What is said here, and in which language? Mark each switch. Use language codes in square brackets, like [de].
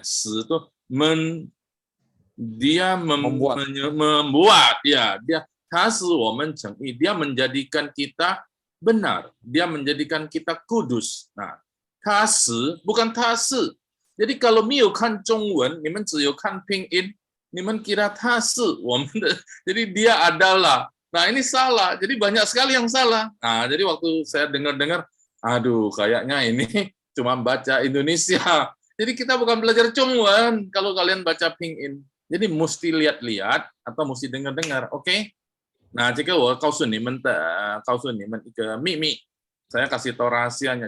[id] 使 itu dia membuat ya, dia [zh] 他使我们称义, [id] dia menjadikan kita benar, dia menjadikan kita kudus. Nah, 他使 bukan 他是.Jadi kalau [zh] 没有看中文，你们只有看拼音， [id] 你们kira [zh] 他是我们的, [id] jadi dia adalah. Nah, ini salah. Jadi banyak sekali yang salah. Nah, jadi waktu saya dengar-dengar, aduh, kayaknya ini cuma baca Indonesia. Jadi kita bukan belajar Zhongwen kalau kalian baca pinyin. Jadi mesti lihat-lihat atau mesti dengar-dengar, oke? Nah, jika kau sunimen ke mimi, saya kasih tahu rahasianya.